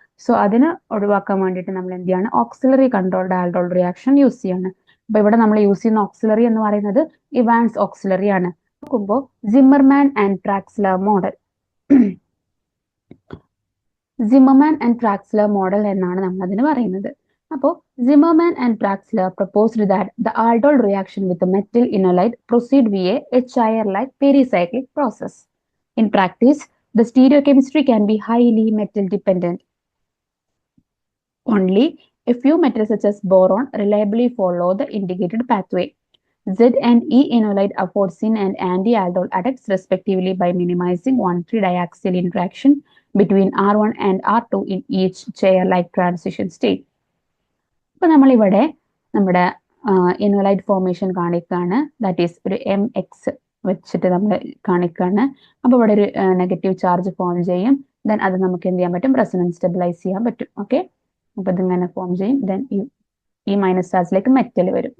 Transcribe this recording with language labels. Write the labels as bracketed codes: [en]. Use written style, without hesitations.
[ml] So അതിന് ഒഴിവാക്കാൻ വേണ്ടിയിട്ട് നമ്മൾ എന്ത് ചെയ്യാണ്, auxiliary controlled aldol reaction use ചെയ്യാണ്. അപ്പൊ ഇവിടെ നമ്മൾ യൂസ് ചെയ്യുന്ന ഓക്സിലറി എന്ന് പറയുന്നത് ഇവാൻസ് ഓക്സിലറി ആണ്. നോക്കുമ്പോൾ Zimmermann and ട്രാക്സ്ലർ model Zimmermann and ട്രാക്സ്ലർ model എന്നാണ് നമ്മൾ അതിന് പറയുന്നത്. [en] അപ്പോൾ Zimmermann and Traxler proposed that the aldol reaction with the metal enolite proceed via a chair-like pericyclic process. In practice, the stereochemistry can be highly metal dependent. Only a few metals such as boron reliably follow the indicated pathway. Z and E enolite affordsine and anti-aldol attacks respectively by minimizing 1,3 diaxial interaction between R1 and R2 in each chair-like transition state. [ml] ഇപ്പൊ നമ്മളിവിടെ നമ്മുടെ ഇനോലൈറ്റ് formation കാണിക്കുകയാണ്. [en] that is [ml] ഒരു MX വെച്ചിട്ട് നമ്മൾ കാണിക്കുകയാണ്. അപ്പൊ ഇവിടെ ഒരു നെഗറ്റീവ് ചാർജ് ഫോം ചെയ്യും. ദെൻ അത് നമുക്ക് എന്ത് ചെയ്യാൻ പറ്റും, റെസൊണൻസ് സ്റ്റെബിലൈസ് ചെയ്യാൻ പറ്റും. ഓക്കെ, അപ്പൊ ഇതിങ്ങനെ ഫോം ചെയ്യും. ദെൻ ഈ മൈനസ് ചാർജിലേക്ക് മെറ്റൽ വരും.